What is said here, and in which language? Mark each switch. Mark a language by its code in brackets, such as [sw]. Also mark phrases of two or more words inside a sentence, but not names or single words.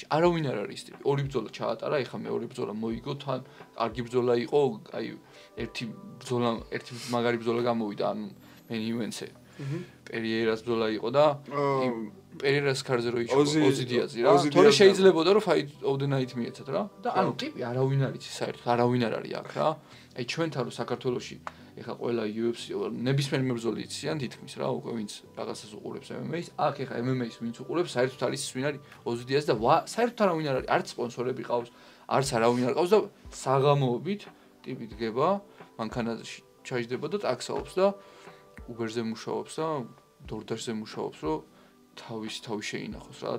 [ka] არავინ არ არის ტიპი. ორი ბრძოლა ჩაატარა, ეხლა მეორე ბრძოლა მოიგო, თან კარგი ბრძოლა იყო, აი ერთი მაგარი ბრძოლა გამოვიდა, ანუ მენ ივენსე. პერიერას ბრძოლა იყო და პერიერას კარზე რო იჩო ოზიდიაზი რა. თორე შეიძლებოდა რომ [en] fight of the night [ka] მიეცათ რა. და ანუ ტიპი არავინ არ იცის საერთოდ, არავინ არ არის აქ რა. აი ჩვენთან რო საქართველოში ეხა ყველა UFC ნებისმიერ მებრძოლი იციან თითქმის რა, უკვე ვინც რაღაცას უყურებს MMA-ს, აქ ეხა MMA-ს ვინც უყურებს, საერთოდ არის ის ვინ არის ოზიდიაზი და საერთოდ არავინ არ არის, არც სპონსორები ყავს, არც არავინ არ ყავს და საღამოობით ტიპი დგება, მანქანაში ჩაიჯდება და ტაქსაობს და Uber-ზე მუშაობს და DoorDash-ზე მუშაობს, რომ თავი შეინახოს რა.